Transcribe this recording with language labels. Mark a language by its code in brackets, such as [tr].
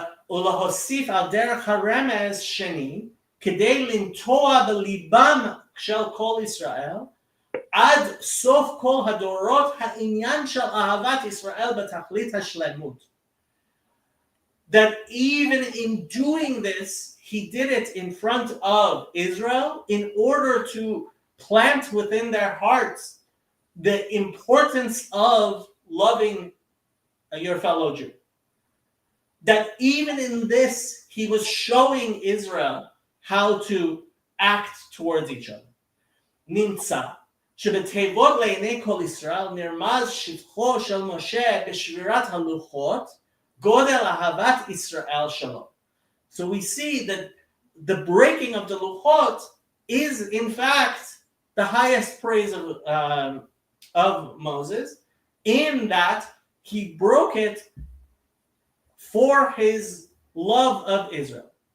[he] ולהוסיף על דרך הרמז שני, כדי לנטוע בליבם של כל ישראל, עד סוף כל הדורות העניין של אהבת ישראל בתכלית השלמות. [en] That even in doing this, he did it in front of Israel in order to plant within their hearts the importance of loving your fellow Jew. That even in this, he was showing Israel how to act towards each other. [he] נמצא שבתיבות לעיני כל ישראל נרמז שבחו של משה בשבירת הלוחות גודל אהבת ישראל שלו. [en] So we see that the breaking of the luchot is in fact the highest praise of Moses, in that he broke it for his love of Israel.